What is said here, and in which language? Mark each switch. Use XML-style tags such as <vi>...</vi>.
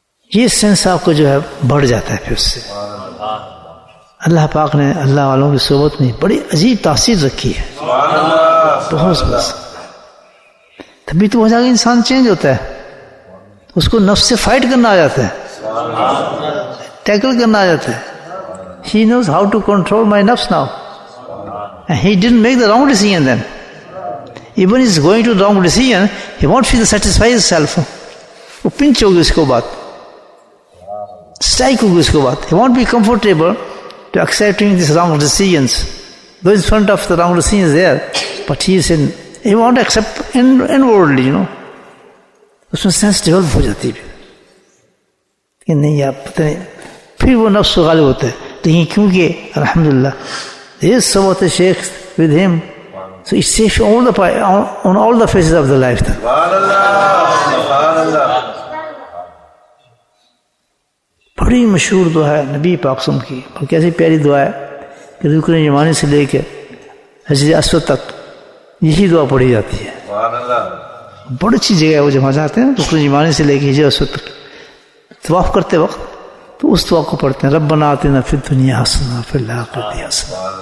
<ur>یہ سینس آپ کو جو ہے بڑھ جاتا ہے پھر اس سے. اللہ پاک نے اللہ والوں کی صحبت میں بڑی عجیب تاثیر رکھی ہے، بہت بس. تبھی تو ہو جائے گا انسان چینج ہوتا ہے، اس کو نفس سے فائٹ کرنا آ جاتا ہے، ٹیکل کرنا آ جاتا ہے.</ur> <en>He knows how to control my nafs now. And he didn't make the wrong decision then. Even if he's going to the wrong decision, he won't feel satisfied himself.</en> <ur>وہ پنچ ہوگی اس کو بات، اسٹرائک ہوگی اس کو بات.</ur> <en>He won't be comfortable to accepting these wrong decisions. Though in front of the wrong decisions there, but he won't accept inwardly,</en> <ur>اس میں sense develop ہو جاتی ہے کہ نہیں آپ پتہ نہیں، پھر وہ نفس غالب ہوتا ہے. لیکن کیونکہ</ur> <en>الحمدللہ there is support of Shaykh with him, so it's safe on all the phases of the lifetime.</en> <ur>بڑی مشہور دعا ہے نبی پاک صلی اللہ علیہ وسلم کی، اور کیسی پیاری دعا ہے کہ رکن یمانی سے لے کے حجر اسود تک یہی دعا پڑھی جاتی ہے. بڑی اچھی جگہ ہے وہ جہاں جاتے ہیں، رکن یمانی سے لے کے حجر اسود تک طواف کرتے وقت تو اس دعا کو پڑھتے ہیں،</ur> <ar>ربنا آتنا فی الدنیا حسنہ فی الآخرۃ حسنہ.</ar>